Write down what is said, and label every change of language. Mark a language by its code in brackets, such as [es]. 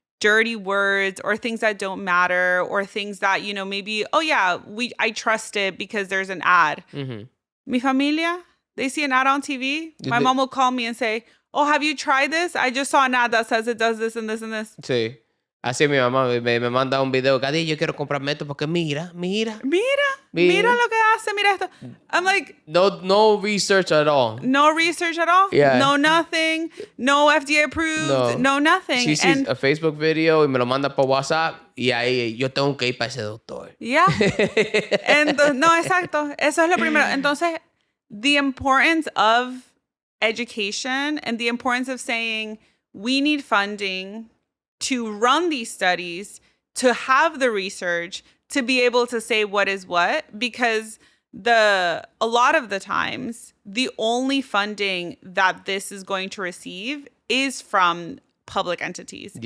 [en] dirty words or things that don't matter or things that, maybe, oh yeah, I trust it because there's an ad. Mm-hmm. [es] Mi familia, [en] they see an ad on TV. My mom will call me and say, oh, have you tried this? I just saw an ad that says it does this and this and this. [es] Sí. Así mi mamá me manda un video. Gadiel, yo quiero comprarme esto porque mira lo que hace, mira esto. [en] I'm like... No research at all. No research at all? Yeah. No nothing. No FDA approved. No nothing. She sees a Facebook video [es] y me lo manda por WhatsApp y ahí yo tengo que ir para ese doctor. [en] Yeah. [es] No, exacto. Eso es lo primero. Entonces, [en] the importance of education and the importance of saying we need funding to run these studies, to have the research, to be able to say what is what, because a lot of the times, the only funding that this is going to receive is from public entities.